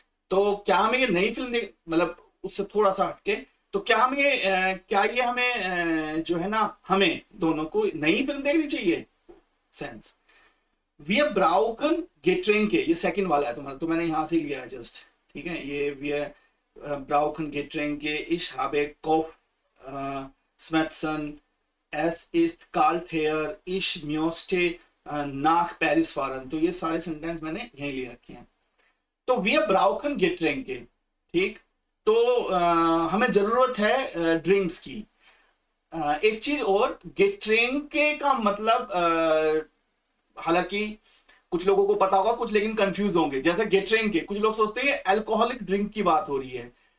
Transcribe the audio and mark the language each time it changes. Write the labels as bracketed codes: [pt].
[hi] तो क्या हमें ये नई फिल्म देख, मतलब उससे थोड़ा सा हटके, तो क्या हमें क्या ये हमें जो है ना, हमें दोनों को नई फिल्म देखनी चाहिए, सेंस। [de] Wir brauchen Getränke, [hi] ये सेकंड वाला है तुम्हारा, तो मैंने यहां से लिया है जस्ट, ठीक है। [de] ये wir brauchen Getränke, ich habe Kopfschmerzen, es ist kalt hier, ich möchte nach Paris fahren। [hi] तो ये सारे सेंटेंस मैंने यहीं ले रखे हैं। [de] तो wir brauchen Getränke, ठीक। [hi] तो हमें जरूरत है ड्रिंक्स की। एक चीज और, गेट्रेंके का मतलब हालांकि कुछ लोगों को पता होगा, कुछ लेकिन कंफ्यूज होंगे। जैसे गेट्रेंके, कुछ लोग सोचते हैं अल्कोहलिक ड्रिंक की बात हो रही है।